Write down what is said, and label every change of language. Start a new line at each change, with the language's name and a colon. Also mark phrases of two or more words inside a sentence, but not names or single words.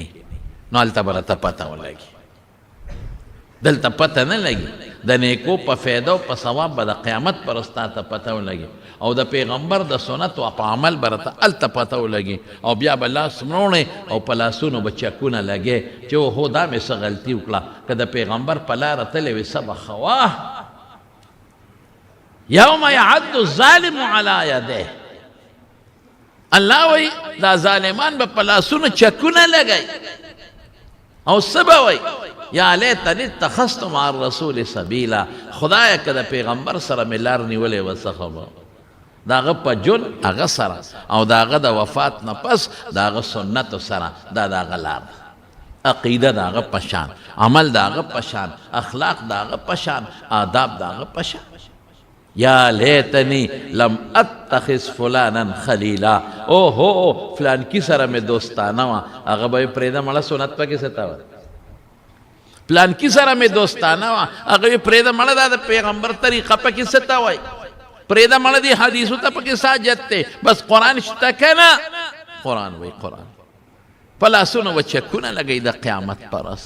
Pashto: نو هلته به راته پته ولګي، دلته پته نه لګي. د نیکو په فایده او په ثواب به د قیامت پر ورځ ته پته ولګي، او د پیغمبر د سنت او په عمل به راته هلته پته ولګي. او بیا به لاس مروڼې او په لاسونو به چکونه لګې چې اوهو دا مې څه غلطي وکړه. که د پیغمبر په لاره تللی وي، څه به خواه.
Arabic: یوم یعد الظالم علی یدیه،
Pashto: الله وایي دا ظالمان به په لاسونو چکونه لګوي او څه به وایي،
Arabic: یا لیتنی اتخذت مع الرسول سبیلا،
Pashto: خدایه که د پیغمبر سره مې لار نیولې وه، څه خبره د هغه په جون هغه سره، او د هغه د وفات نه پس د هغه سنتو سره. دا د هغه لار ده، عقیده د هغه په شان، عمل د هغه په شان، اخلاق د هغه په شان، آداب د هغه په شان.
Arabic: یا لیتنی لم اتخذ فلانا خلیلا،
Pashto: اوهو فلان کی سره مې دوستانه وه، هغه به یې پرېږده، مړه سنت پکې څه ته وه. پلان کی سره مې دوستانه وه، هغه یې پرېږده، مړه دا د پیغمبر طریقه پکې څه ته وایي، پرېږده مړه دې حدیثو ته پکې ساجت دی. بس قرآن شته که نه، قرآن وایي قرآن. په لاسونو به چکونه لګوي د قیامت پرست.